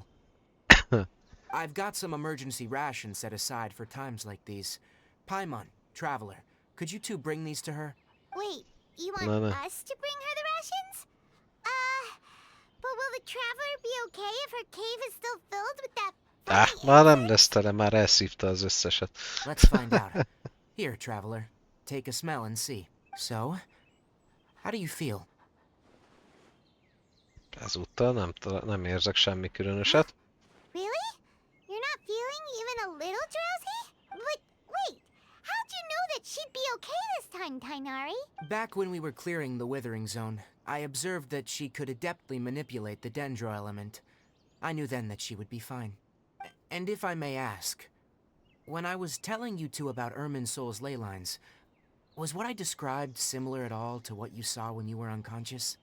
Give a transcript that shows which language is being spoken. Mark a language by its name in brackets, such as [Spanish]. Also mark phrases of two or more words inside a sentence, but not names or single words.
[English] I've got some emergency rations set aside for times like these. Paimon, Traveler, could you two bring these to her? Wait, you want No, no. us to bring her the rations? But will the Traveler be okay if her cave is still filled with that funny [Hungarian] Már nem [English] insect? [Hungarian] lesz tele, már elszívta az összeset. [English] Let's find out. Here, Traveler, take a smell and see. So, how do you feel? [Hungarian] Ezúttal nem érzek semmi különöset. [English] Really? You're not feeling even a little drowsy? But wait, how'd you know that she'd be okay this time, Tainari? Back when we were clearing the Withering Zone, I observed that she could adeptly manipulate the Dendro element. I knew then that she would be fine. And if I may ask, when I was telling you two about Irminsul's ley lines, was what I described similar at all to what you saw when you were unconscious?